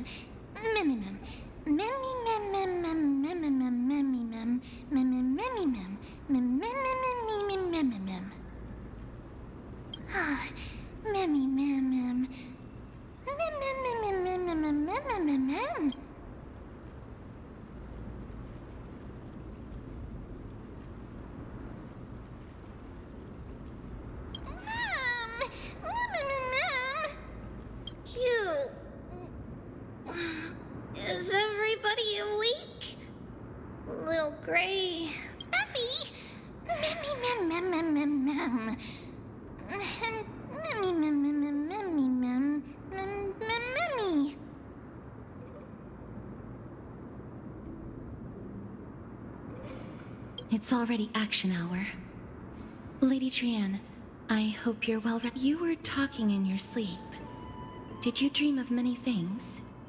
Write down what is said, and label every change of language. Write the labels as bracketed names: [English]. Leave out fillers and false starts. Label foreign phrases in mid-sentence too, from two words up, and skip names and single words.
[English] Memmy mem. Memmy mem mem mem mem mem mem memmy mem. Memmy memmy mem. Mem mem mem mem mem mem mem. Ah, memmy mem mem. Mem mem mem mem mem mem mem mem mem. Is everybody awake? Little Gray. Memmy! Memmy mem mem mem mem mem. Memmy mem mem mem memmy mem. Mem mem memmy. It's already action hour. Lady Trian, I hope you're well rested. You were talking in your sleep. Did you dream of many things?